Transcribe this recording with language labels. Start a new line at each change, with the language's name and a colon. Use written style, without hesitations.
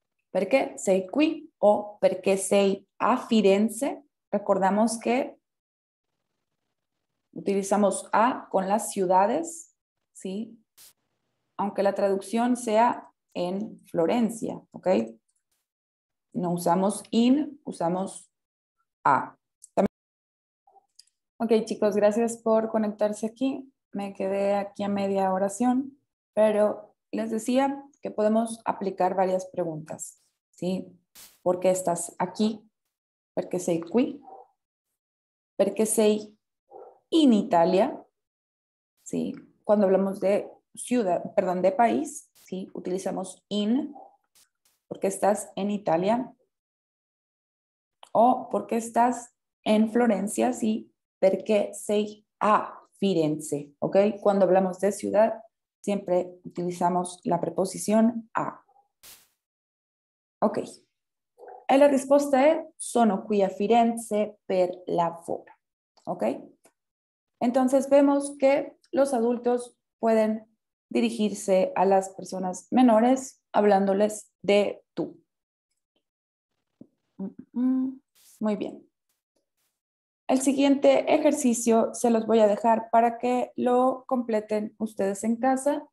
Italian: Perché sei qui o perché sei a Firenze.
Spanish: Recordamos que utilizamos a con las ciudades, ¿sí? Aunque la traducción sea en Florencia, ¿ok? No usamos in, usamos a. Ok, chicos, gracias por conectarse aquí. Me quedé aquí a media oración, pero les decía que podemos aplicar varias preguntas, ¿sí? ¿Por qué estás aquí?
Italian: ¿Perché sei qui? ¿Perché sei in Italia? ¿Sí?
Spanish: Cuando hablamos de ciudad, perdón, de país, ¿sí? Utilizamos in, porque estás en Italia, o porque estás en Florencia, ¿sí?
Italian: Perché sei a Firenze,
Spanish: ¿ok? Cuando hablamos de ciudad, siempre utilizamos la preposición a. Ok.
Italian: E la risposta è sono qui a Firenze per lavoro, ¿ok?
Spanish: Entonces vemos que los adultos pueden dirigirse a las personas menores hablándoles de tú. Muy bien. El siguiente ejercicio se los voy a dejar para que lo completen ustedes en casa.